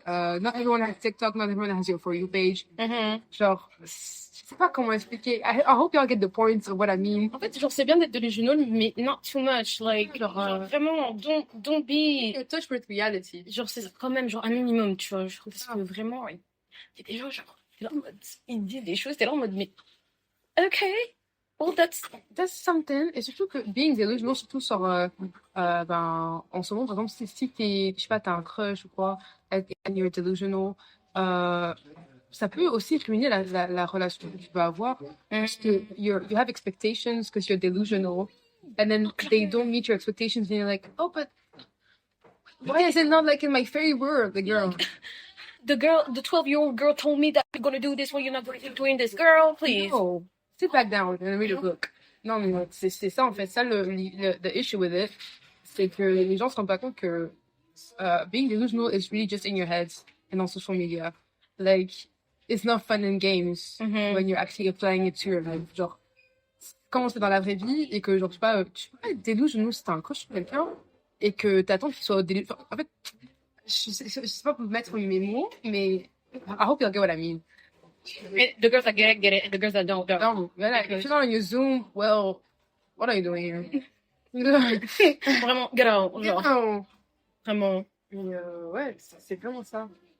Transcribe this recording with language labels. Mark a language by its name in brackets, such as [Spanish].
[English] Not everyone has TikTok, not everyone has your For You page. [French] Genre, je sais pas comment expliquer. [English] I hope y'all get the point of what I mean. [French] En fait, genre, c'est bien d'être delusional, mais [English] not too much. Like, [French] genre, vraiment, [English] don't be. In touch with reality. [French] Genre, c'est quand même, genre, un minimum, tu vois. Je trouve parce que vraiment, il y a des gens, genre, t'es là en mode, ils disent des choses, t'es là en mode, mais. [English] Ok. Well, That's something. [French] Et surtout que being delusional, surtout sur, ben, en ce moment, par exemple, si t'es, je sais pas, t'as un crush ou quoi, [English] and you're delusional, [French] ça peut aussi ruiner la relation que tu vas avoir. Parce que [English] you have expectations because you're delusional. And then they don't meet your expectations and you're like, oh, but why is it not like in my fairy world, the girl? the 12-year-old girl told me that you're gonna do this when you're not going to be doing this, girl, please. No. Sit back down and read a book. [French] Non, mais c'est ça, en fait. Ça, [English] the issue with it, [French] c'est que les gens se rendent pas compte que [English] being delusional is really just in your head and on social media. Like, it's not fun in games when you're actually applying it to your life. [French] Genre, quand c'est dans la vraie vie et que, genre, tu peux pas être delusional si t'as un crush sur quelqu'un et que t'attends qu'il soit delusional. En fait, je sais pas pour mettre mes mots, mais [English] I hope you'll get what I mean. The girls that get it. The girls that don't. [French] Non, voilà, [English] if you're not on your Zoom, well, what are you doing here? [French] Vraiment, [English] get out. Genre, [French] Non. vraiment. Mais ouais, c'est vraiment ça.